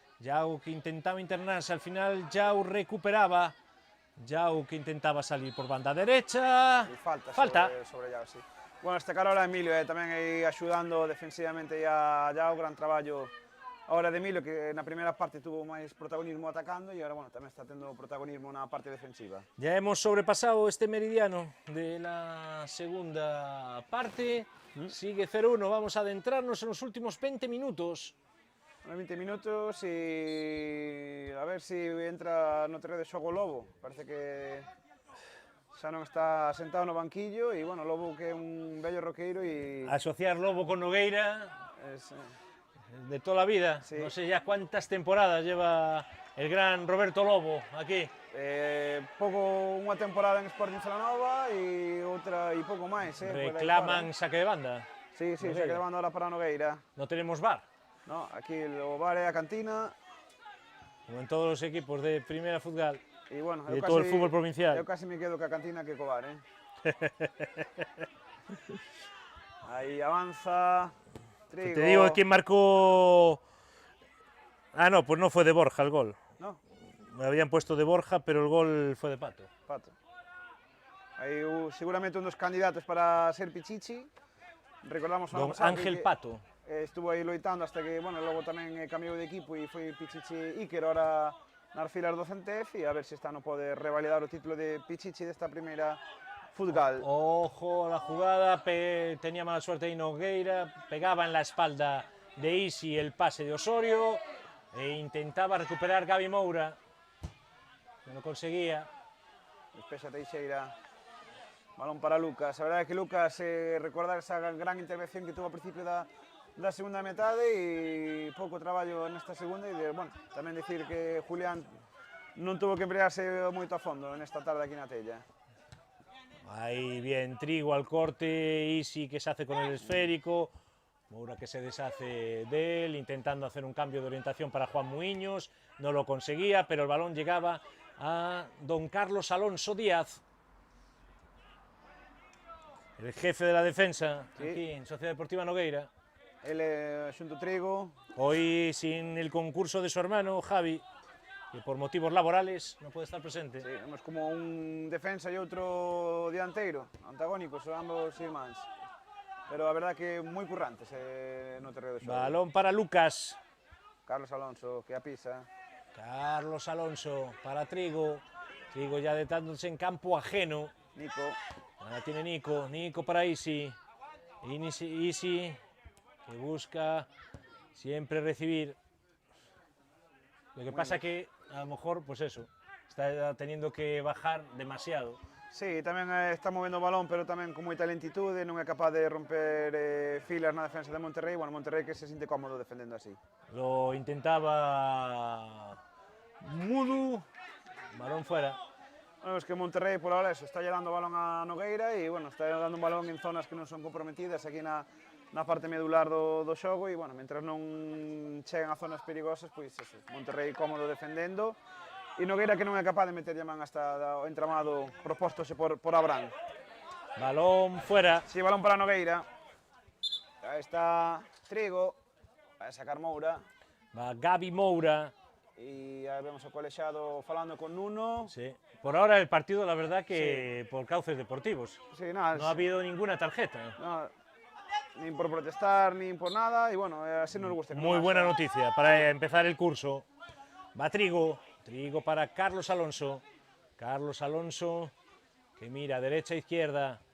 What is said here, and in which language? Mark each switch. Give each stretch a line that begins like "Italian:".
Spanish: Yago que intentaba internarse, al final Yago recuperaba. Yago que intentaba salir por banda derecha. Y falta. Sobre Yago, sí.
Galician: Bueno, destacar ahora a Emilio, tamén aí axudando defensivamente a Yao, gran traballo ahora de Emilio, que na primeira parte tuvo máis protagonismo atacando e ahora, bueno, tamén está tendo protagonismo na parte defensiva.
Spanish: Ya hemos sobrepasado este meridiano de la segunda parte. Sigue 0-1, vamos a adentrarnos en los últimos 20 minutos.
Galician: 20 minutos e a ver se entra no terreo de xogo Lobo. Parece que xa non está sentado no banquillo e, bueno, Lobo que é un bello roqueiro e... Asociar Lobo con Nogueira
Spanish: Es, de toda la vida. Sí. No sé ya cuántas temporadas lleva el gran Roberto Lobo aquí.
Galician: pouco unha temporada en Sporting Celanova e outra e pouco máis.
Spanish: Reclaman saque de banda. Sí, sí, Nogueira.
Galician: xa que levando ahora para Nogueira.
Spanish: No tenemos VAR,
Galician: No, aquí o bar é a cantina
Spanish: como en todos los equipos de primera fútbol.
Galician: e, bueno,
Spanish: De todo el fútbol provincial.
Galician: Eu casi me quedo ca cantina que co bar, Aí avanza Trigo.
Spanish: Te digo quién marcó... Ah, no, pues no fue de Borja el gol. No, Me habían puesto de Borja, pero el gol fue de Pato.
Galician: Pato. Aí seguramente un dos candidatos para ser Pichichi. Recordamos o ano Don pasado Ángel que Pato. estuvo aí loitando hasta que, bueno, logo tamén cambiou de equipo e foi Pichichi Iker ahora nas filas do Centef e a ver se esta non pode revalidar o título de Pichichi desta primeira Futgal.
Spanish: Ojo a la jugada, tenía mala suerte ahí Nogueira, pegaba en la espalda de Isi el pase de Osorio e intentaba recuperar Gabi Moura, no lo conseguía.
Galician: Despexa Teixeira. Balón para Lucas. A verdade é que Lucas recordar
Spanish: esa gran intervención que tuvo
Galician: ao principio da segunda metade e pouco traballo nesta segunda e, bueno, tamén dicir que Julián non tuvo que emplearse moito a fondo nesta tarde aquí na Tella.
Spanish: Ahí bien, Trigo al corte, Isi que se hace con el esférico, Moura que se deshace de él, intentando hacer un cambio de orientación para Juan Muiños, no lo conseguía, pero el balón llegaba a don Carlos Alonso Díaz, el jefe de la defensa, Sí. aquí en Sociedad Deportiva Nogueira.
Galician: Ele xunto Trigo.
Spanish: Hoy sin el concurso de su hermano Javi, que por motivos laborales no puede estar presente.
Galician: Sí, vemos como un defensa e outro dianteiro, antagónicos, son ambos irmáns. Pero a verdad que moi currantes no terreo de xogo.
Spanish: Balón para Lucas. Carlos Alonso que a pisa. Carlos Alonso para Trigo. Trigo ya detándose en campo ajeno. Nico. Ahora tiene Nico. Nico para Isi. Isi que busca siempre recibir. Lo que pasa que a lo mejor, pues eso, está teniendo que bajar demasiado.
Galician: Sí, tamén está movendo o balón, pero tamén con moita lentitude, non é capaz de romper filas na defensa de Monterrey. Bueno, Monterrey que se sinte cómodo defendendo así.
Spanish: Lo intentaba Mudu, balón fuera. Bueno, es que Monterrey por ahora eso,
Galician: está lle dando o balón a Nogueira e, bueno, está dando un balón en zonas que non son comprometidas aquí na parte medular do xogo e, bueno, mentras non chegan a zonas perigosas, pois eso, Monterrey cómodo defendendo e Nogueira que non é capaz de meter a man hasta o entramado propóstose por Abraham.
Spanish: Balón fuera. Sí, balón para Nogueira.
Galician: Aí está Trigo, vai sacar Moura
Spanish: Va Gabi Moura.
Galician: e aí vemos o colexado falando con Nuno.
Spanish: Sí. Por ahora el partido, la verdad que por cauces deportivos. Sí, nada, No ha habido ninguna tarjeta.
Galician: no, nin por protestar, nin por nada, e, bueno, así nos gusta.
Spanish: Muy buena noticia para empezar el curso. Va Trigo. Trigo para Carlos Alonso. Carlos Alonso que mira derecha, izquierda.